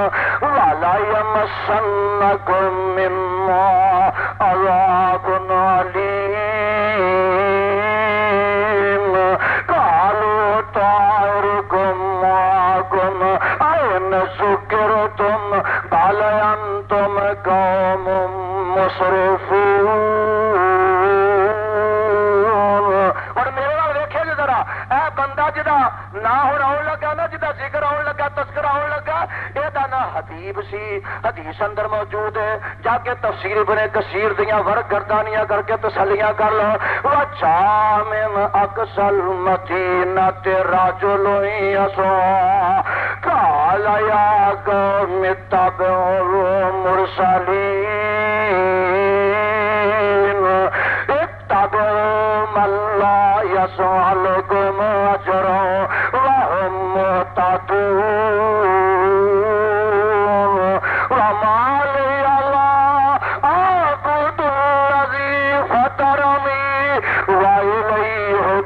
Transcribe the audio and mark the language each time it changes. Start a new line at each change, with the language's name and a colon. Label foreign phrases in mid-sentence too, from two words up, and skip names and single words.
Arabic: وليمسنكم منا عذاب أليم قالوا طائركم معكم أين سكرتم بل أنتم قوم
Punjabi: مسرفون اور میرے نال ویکھے جی ذرا اے بندہ جدا نا ہن آن لگا نا جدا ذکر آن لگا تذکرہ آن لگا اے دا نا حبیب سی حدیث اندر موجود ہے جا کے تفسیر ابن کثیر دیاں ورق گردانیاں کر کے تسلیاں کر لو
Arabic: وجاء من اقصى المدینۃ رجل یسعى قال یا قوم اتبعوا المرسلین اتبعوا من لا يسألكم أجرا وهم مهتدون وما لي لا أعبد الذي فطرني وإليه